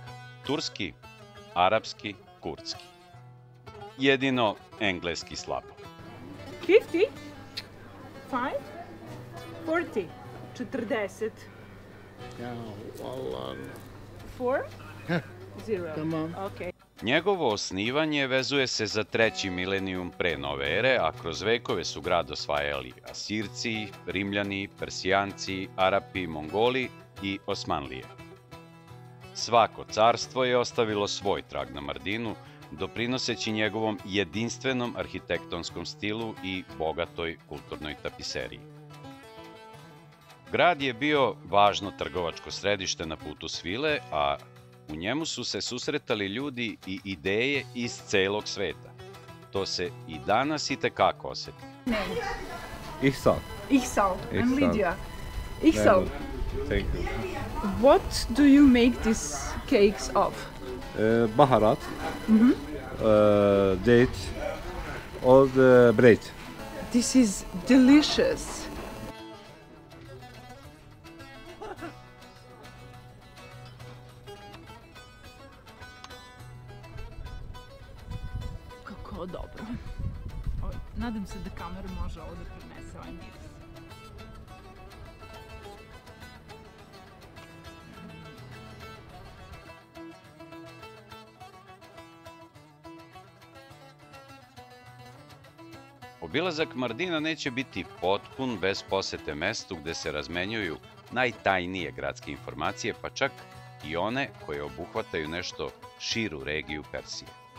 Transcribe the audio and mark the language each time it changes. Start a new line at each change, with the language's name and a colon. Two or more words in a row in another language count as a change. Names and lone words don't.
Serbian: Turski, arapski, kurdski. Jedino engleski slabo. 50? 5? 40? 40.
Turkish: Ya vallahi. 4? 0. Tamam.
English: Okay.
Serbian: Njegovo osnivanje vezuje se za 3. milenijum pre nove ere, a kroz vekove su grad osvajali Asirci, Rimljani, Persijanci, Arapi, Mongoli i Osmanlije. Svako carstvo je ostavilo svoj trag na Mardinu, doprinoseći njegovom jedinstvenom arhitektonskom stilu i bogatoj kulturnoj tapiseriji. Grad je bio važno trgovačko središte na putu svile, a u njemu su se susretali ljudi i ideje iz celog sveta. To se i danas itekako oseti.
English: Ihsal. Ihsal. I'm Ihsal. Lydia. Ihsal. Thank you. What do you make these cakes of? Baharat, date, all the bread. This is delicious.
Serbian: Kako dobro. Nadam se da kamera može ovo da prenese ovaj miris. Obilazak Mardina neće biti potpun bez posete mestu gde se razmenjuju najtajnije gradske informacije, pa čak i one koje obuhvataju nešto širu regiju Persije.